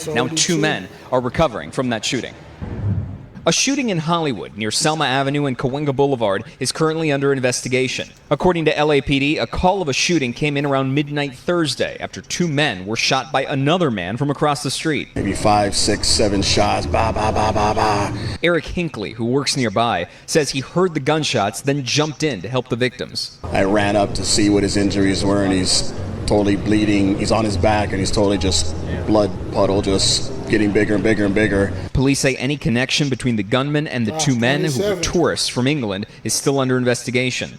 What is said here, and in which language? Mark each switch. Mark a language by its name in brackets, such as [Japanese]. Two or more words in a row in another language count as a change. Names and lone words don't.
[English] Now 2 men are recovering from that shooting. A shooting in Hollywood near Selma Avenue and Cahuenga Boulevard is currently under investigation. According to LAPD, a call of a shooting came in around midnight Thursday after 2 men were shot by another man from across the street. Maybe 5, 6, 7 shots, ba, ba, ba, ba, ba. Eric Hinckley, who works nearby, says he heard the gunshots, then jumped in to help the victims. I ran up to see what his injuries were, and he's totally bleeding. He's on his back, and he's totally just blood puddle, just getting bigger and bigger and bigger. Police say any connection between the gunman and the 2 men who were tourists from England is still under investigation.